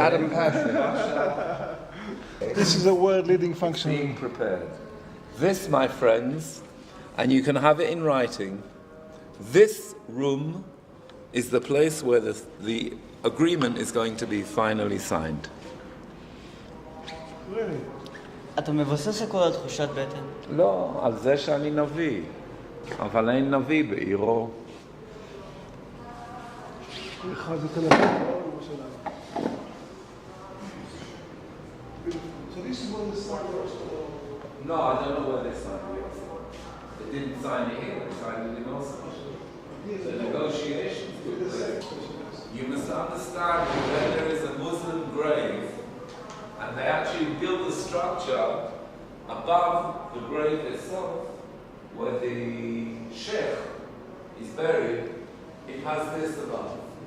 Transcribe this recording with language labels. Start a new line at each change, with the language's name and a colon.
English: Adam Pasha. This is a world leading function. Being prepared. This, my friends, and you can have it in writing, this room is the place where the agreement is going to be finally signed. Really?
Hebrew: אתה מבסס הכל על תחושת בטן? לא, על זה שאני נביא. אבל אין נביא בעירו. אחד זה תל אביב, לא ירושלים.
English: So this is what the sign was. No, I don't know where they signed it. They didn't sign it here, they signed it in Oslo. The negotiations took place. You must understand that when there is a Muslim grave, and they actually build a structure above the grave itself, where the sheikh is buried, it has this above.